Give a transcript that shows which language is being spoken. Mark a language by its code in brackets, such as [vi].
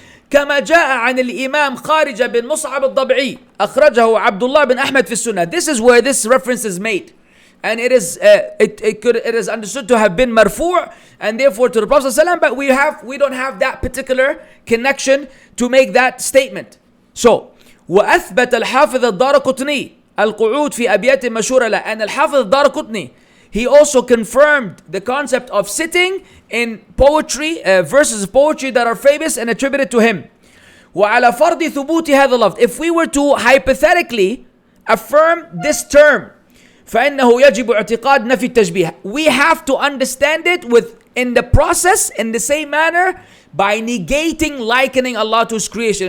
[ar] كما جاء عن الإمام خارجة بن مصعب الضبعي أخرجه عبد الله بن أحمد في السنة. [en] This is where this reference is made. And it is understood to have been marfu' and therefore to the Prophet ﷺ, but we don't have that particular connection to make that statement. [ar] So وأثبت الحافظ الدارقطني القعود في أبيات مشهورة له. [en] And الحافظ الدارقطني, he also confirmed the concept of sitting in poetry, verses of poetry that are famous and attributed to him. [ar] وعلى فرض ثبوت هذا اللفظ, [en] if we were to hypothetically affirm this term, [ar] فإنه يجب اعتقاد نفي التشبيه, [en] we have to understand it in the process, in the same manner, by negating likening Allah to His creation.